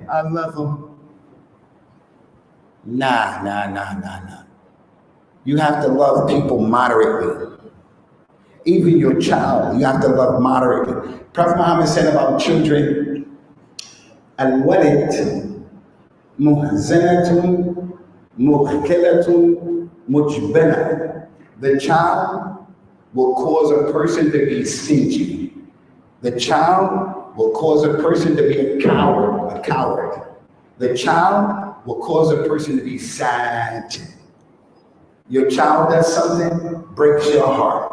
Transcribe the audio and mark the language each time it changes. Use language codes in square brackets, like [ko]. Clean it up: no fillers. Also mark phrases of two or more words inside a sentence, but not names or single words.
[en] I love him. Nah. You have to love people moderately. Even your child, you have to love moderately. Prophet Muhammad said about children, [ar] الولد محزنة مبخلة مجبنة. [en] The child will cause a person to be stingy. The child will cause a person to be a coward. The child will cause a person to be sad. Your child does something, breaks your heart.